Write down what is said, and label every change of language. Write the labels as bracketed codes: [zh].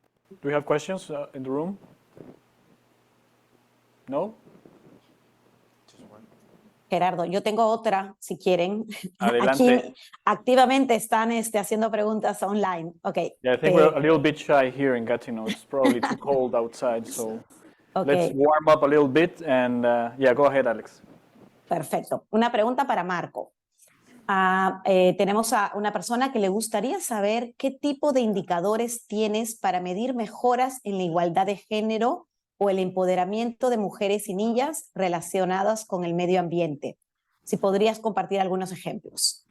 [en] Do we have questions in the room? No? [es] Gerardo, yo tengo otra, si quieren. Adelante. Aquí activamente están haciendo preguntas online. [en] Okay. Yeah, I think we're a little bit shy here in Gatineau. It's probably too cold outside, so let's warm up a little bit and yeah, go ahead, Alex. [es] Perfecto. Una pregunta para Marco. Tenemos a una persona que le gustaría saber qué tipo de indicadores tienes para medir mejoras en la igualdad de género o el empoderamiento de mujeres y niñas relacionadas con el medio ambiente. Si podrías compartir algunos ejemplos.